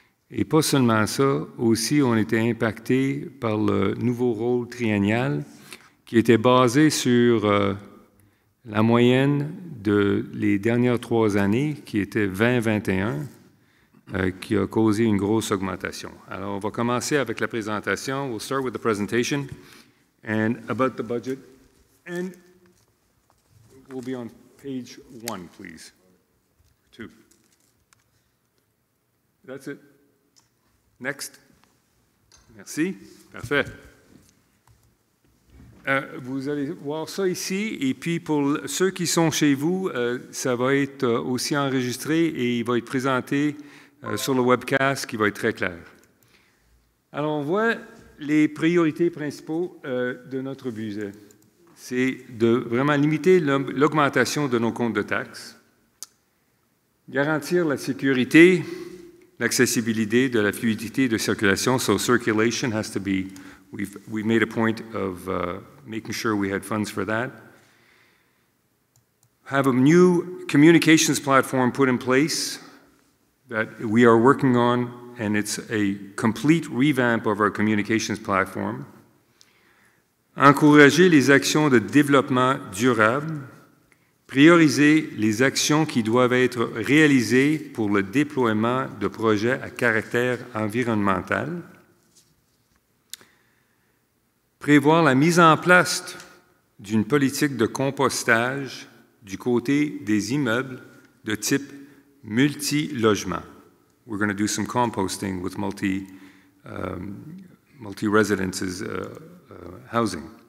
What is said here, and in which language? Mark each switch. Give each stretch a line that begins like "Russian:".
French: Et pas seulement ça, aussi on était impacté par le nouveau rôle triennial qui était basé sur la moyenne de les dernières 3 années, qui était 20-21, qui a causé une grosse augmentation. Alors, on va commencer avec la présentation.
English: We'll start with the presentation and about the budget. And we'll be on page 1, please. 2. That's it. Next.
French: Merci. Parfait. Vous allez voir ça ici, et puis pour ceux qui sont chez vous, ça va être aussi enregistré et il va être présenté sur le webcast qui va être très clair. Alors, on voit les priorités principaux de notre budget. C'est de vraiment limiter l'augmentation de nos comptes de taxes, garantir la sécurité, l'accessibilité, de la fluidité de circulation.
English: So circulation has to be, we made a point of making sure we had funds for that. Have a new communications platform put in place that we are working on, and it's a complete revamp of our communications platform.
French: Encourager les actions de développement durable, prioriser les actions qui doivent être réalisées pour le déploiement de projets à caractère environnemental, prévoir la mise en place d'une politique de compostage du côté des immeubles de type multi-logement.
English: We're going to do some composting with multi-residences housing.